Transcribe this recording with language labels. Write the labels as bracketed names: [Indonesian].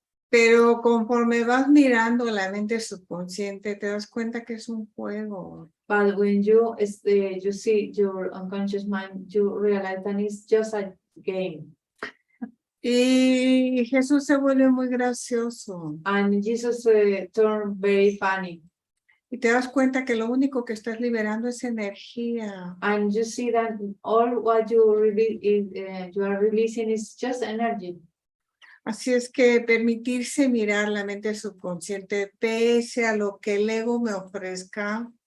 [Spanish] Pero conforme vas mirando la mente subconsciente, te das cuenta que es un juego. [English] But when you see your unconscious mind, you realize that it's just a game. [Spanish] Y Jesús se vuelve muy gracioso. [English] And Jesus turned very funny. [Spanish] Y te das cuenta que lo único que estás liberando es energía. [English] And you see that all what you you are releasing is just energy. [Spanish] Así es que permitirse mirar la mente subconsciente pese a lo que el ego me ofrezca.